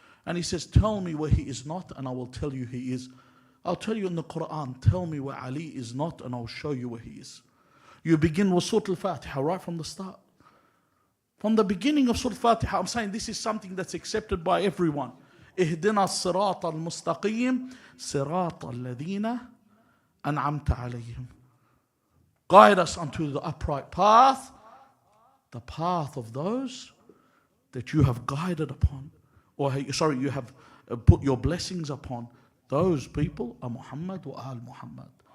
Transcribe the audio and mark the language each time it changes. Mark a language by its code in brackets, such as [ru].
[en] And he says, tell me where he is not and I will tell you he is. I'll tell you in the Quran, tell me where Ali is not and I'll show you where he is. You begin with Surah Al-Fatiha right from the start. From the beginning of Surah Al-Fatiha, I'm saying this is something that's accepted by everyone. [ar] اهدنا الصراط المستقيم صراط الذين أنعمت عليهم. [en] Guide us unto the upright path, the path of those that you have guided upon, you have put your blessings upon. Those people are Muhammad wa Al Muhammad.